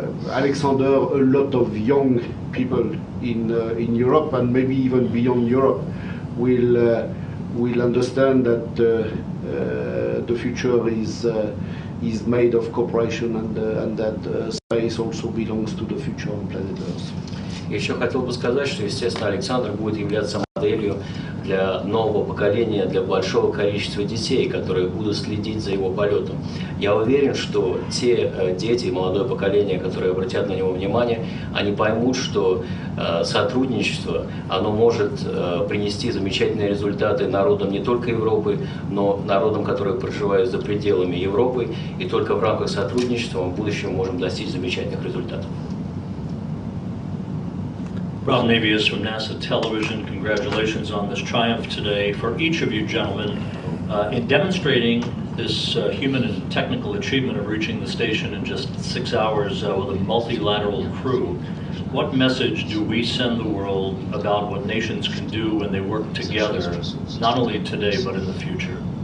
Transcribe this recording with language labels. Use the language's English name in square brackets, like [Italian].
[English] Alexander, a lot of young people in Europe and maybe even beyond Europe will understand that the future is made of cooperation, and that space also belongs to the future on planet Earth. [Russian] Еще хотел бы сказать, что, естественно, Александр будет являться моделью для нового поколения, для большого количества детей, которые будут следить за его полетом. Я уверен, что те дети, молодое поколение, которые обратят на него внимание, они поймут, что сотрудничество, оно может принести замечательные результаты народам не только Европы, но народам, которые проживают за пределами Европы, и только в рамках сотрудничества мы в будущем можем достичь замечательных результатов. [English] Rob Navius from NASA Television, congratulations on this triumph today for each of you gentlemen in demonstrating this human and technical achievement of reaching the station in just 6 hours with a multilateral crew. What message do we send the world about what nations can do when they work together, not only today but in the future?